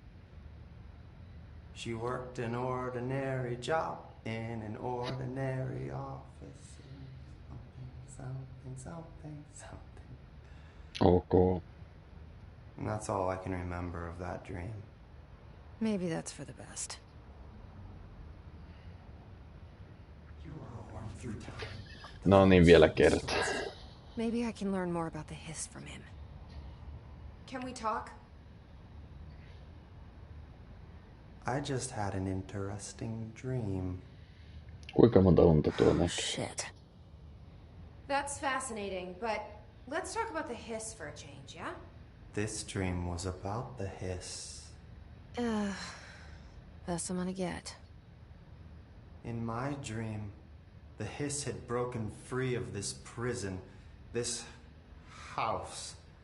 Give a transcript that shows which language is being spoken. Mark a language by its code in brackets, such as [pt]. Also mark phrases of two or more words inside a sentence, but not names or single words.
[en] She worked an ordinary job in an ordinary office. Something. Okay. And that's all I can remember of that dream. Maybe that's for the best. [fi] No niin, vielä kerta. [en] Maybe I can learn more about the hiss from him. Can we talk? I just had an interesting dream. [fi] Kuinka monta unta tuo näkee? [en] Shit. That's fascinating, but let's talk about the hiss for a change, yeah? This dream was about the hiss. Best I'm gonna get. In my dream, the hiss had broken free of this prison, this house.